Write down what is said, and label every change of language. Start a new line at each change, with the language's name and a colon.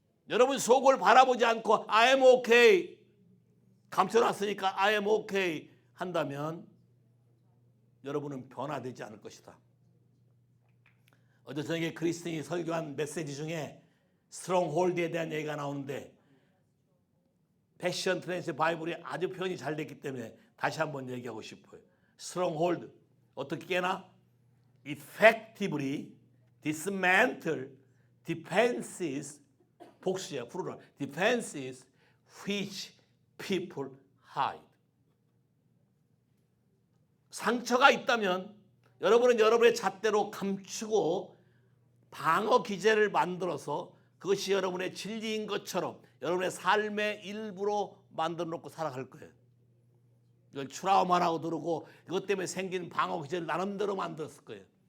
Korean: 여러분 속을 바라보지 않고
English: I am okay,
Korean: 감춰놨으니까 I am okay 한다면 여러분은 변화되지 않을 것이다. 어제 저녁에 크리스틴이 설교한 메시지 중에 스트롱홀드에 대한 얘기가 나오는데, 패션 트랜스 바이블이 아주 표현이 잘 됐기 때문에 다시 한번 얘기하고 싶어요. 스트롱홀드 어떻게 깨나?
English: Effectively dismantle defenses,
Korean: 복수야,
English: plural, defenses which people hide.
Korean: 상처가 있다면 여러분은 여러분의 잣대로 감추고 방어 기제를 만들어서 그것이 여러분의 진리인 것처럼 여러분의 삶의 일부로 만들어 놓고 살아갈 거예요. 이걸 트라우마라고 부르고 이것 때문에 생긴 방어 기제를 나름대로 만들었을 거예요.